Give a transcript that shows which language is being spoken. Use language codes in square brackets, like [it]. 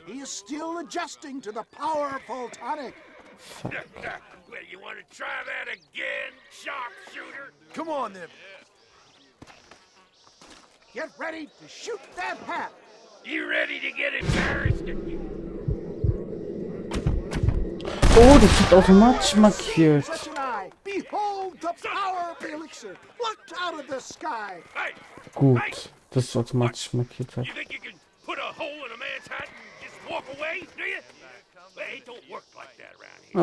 [en] He is still adjusting to the powerful tonic. Well, you want to try that again, sharpshooter? Come on, then. Get ready to shoot that hat. You ready to get embarrassed? [de] Oh, das wird automatisch markiert. [en] Such an eye. Behold the power of the elixir plucked out of the sky. Hey, [de] Gut, dass es automatisch markiert wird. [en] you think you can put a hole in a man's hat and just walk away, do you? Well, it don't work like that around here.